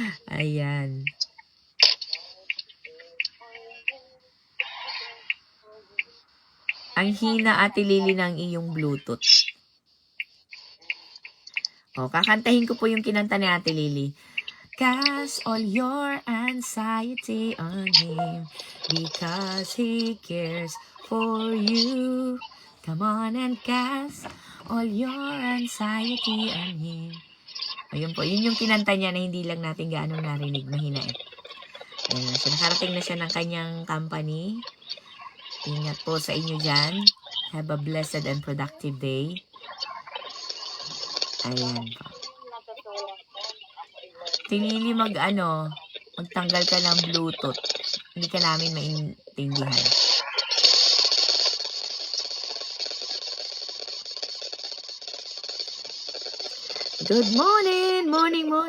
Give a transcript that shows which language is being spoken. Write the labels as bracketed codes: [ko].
[tl] Ayan. Ang hina, Ate Lily, ng iyong Bluetooth. Kakantahin ko po yung kinanta ni Ate Lily. [en] Cast all your anxiety on Him because He cares for you. Come on and cast all your anxiety on Him. [tl] Ayun po, yun yung kinanta niya na hindi lang natin gaano narinig, mahina Ayan, so nakarating na siya ng kanyang company. Ingat po sa inyo dyan. [en] Have a blessed and productive day. [tl] Ayan po. Tinili magtanggal ka ng Bluetooth. Hindi ka namin maintindihan. [en] Good morning! Morning!